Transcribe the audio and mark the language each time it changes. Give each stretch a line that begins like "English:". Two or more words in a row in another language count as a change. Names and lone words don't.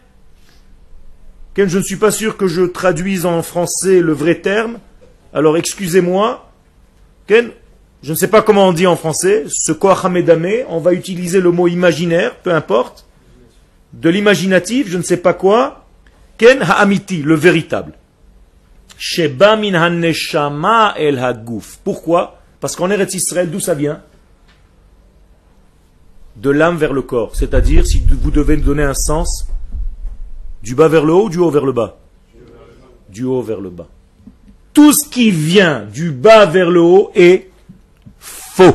French: Je ne suis pas sûr que je traduise en français le vrai terme. Alors excusez-moi. Je ne sais pas comment on dit en français. Ce
Hebrew: כח המדמה,
French: on va utiliser le mot imaginaire, peu importe. De l'imaginatif, je ne sais pas quoi.
Hebrew: כן האמיתי,
French: le véritable.
Hebrew: שבא מן הנשמה אל הגוף.
French: Pourquoi? Parce qu'en Eretz Israël, d'où ça vient? De l'âme vers le corps. C'est-à-dire, si vous devez donner un sens, du bas vers le haut ou du haut vers le bas? Du haut vers le bas. Tout ce qui vient du bas vers le haut est faux.